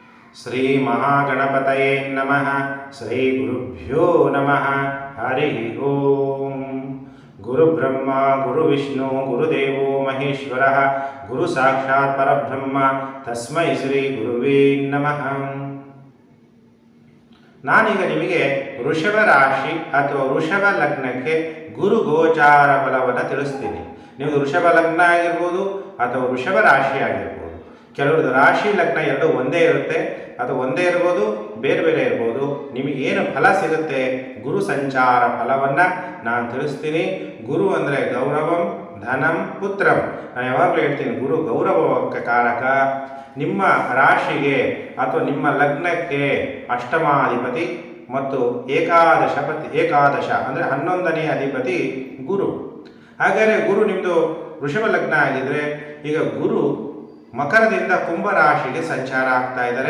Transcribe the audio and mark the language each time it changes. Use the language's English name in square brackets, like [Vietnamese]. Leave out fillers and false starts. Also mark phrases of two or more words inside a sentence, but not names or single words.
[Sanskrit] ಶ್ರೀ ಮಹಾಗಣಪತಯೇ ನಮಃ. ಶ್ರೀ ಗುರುಭ್ಯೋ ನಮಃ. ಹರಿ ಓಂ. ಗುರು ಬ್ರಹ್ಮ ಗುರು ವಿಷ್ಣು ಗುರುದೇವೋ ಮಹೇಶ್ವರ ಗುರು ಸಾಕ್ಷಾತ್ ಪರಬ್ರಹ್ಮ ತಸ್ಮೈ ಶ್ರೀ ಗುರುವೇ ನಮಃ. [Kannada] ನಾನೀಗ ನಿಮಗೆ ವೃಷಭ ರಾಶಿ ಅಥವಾ ವೃಷಭ ಲಗ್ನಕ್ಕೆ ಗುರು ಗೋಚಾರ ಫಲವನ್ನು ತಿಳಿಸ್ತೀನಿ. ನಿಮ್ಮದು ವೃಷಭ ಲಗ್ನ ಆಗಿರ್ಬೋದು ಅಥವಾ ವೃಷಭ ರಾಶಿ ಆಗಿರ್ಬೋದು. ಕೆಲವ್ರದ್ದು ರಾಶಿ ಲಗ್ನ ಎರಡು ಒಂದೇ ಇರುತ್ತೆ, ಅಥವಾ ಒಂದೇ ಇರ್ಬೋದು, ಬೇರೆ ಬೇರೆ ಇರ್ಬೋದು. ನಿಮಗೇನು ಫಲ ಸಿಗುತ್ತೆ ಗುರು ಸಂಚಾರ ಫಲವನ್ನು ನಾನು ತಿಳಿಸ್ತೀನಿ. ಗುರು ಅಂದರೆ [Sanskrit] ಗೌರವಂ ಧನಂ ಪುತ್ರಂ. [Kannada] ನಾನು ಯಾವಾಗಲೂ ಹೇಳ್ತೀನಿ, ಗುರು ಗೌರವಕ್ಕೆ ಕಾರಕ. ನಿಮ್ಮ ರಾಶಿಗೆ ಅಥವಾ ನಿಮ್ಮ ಲಗ್ನಕ್ಕೆ ಅಷ್ಟಮಾಧಿಪತಿ ಮತ್ತು ಏಕಾದಶ ಅಂದರೆ 11ನೇ ಅಧಿಪತಿ ಗುರು. ಹಾಗಾದರೆ ಗುರು ನಿಮ್ಮದು ವೃಷಭ ಲಗ್ನ ಆಗಿದ್ದರೆ ಈಗ ಗುರು ಮಕರದಿಂದ ಕುಂಭ ರಾಶಿಗೆ ಸಂಚಾರ ಆಗ್ತಾ ಇದ್ದಾರೆ.